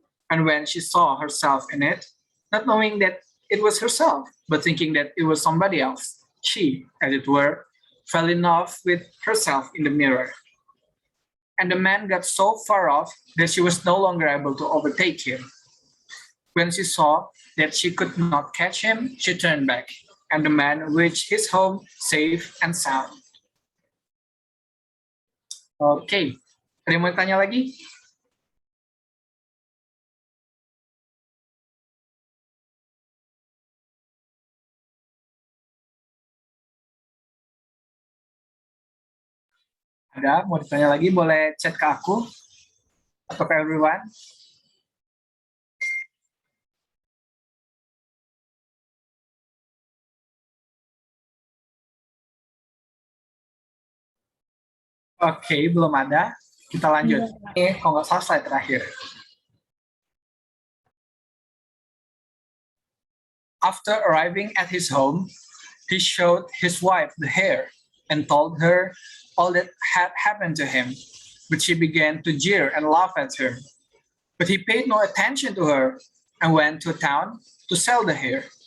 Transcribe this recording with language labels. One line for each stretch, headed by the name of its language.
English: And when she saw herself in it, not knowing that it was herself, but thinking that it was somebody else, she, as it were, fell in love with herself in the mirror. And the man got so far off that she was no longer able to overtake him. When she saw that she could not catch him, she turned back, and the man reached his home safe and sound.
Indonesian: Oke, ada yang mau tanya lagi? Ada, mau ditanya lagi boleh chat ke aku atau ke everyone. Oke, belum ada. Kita lanjut. Ini kalau nggak salah slide terakhir.
English: After arriving at his home, he showed his wife the hair and told her all that had happened to him. But she began to jeer and laugh at him. But he paid no attention to her and went to town to sell the hair.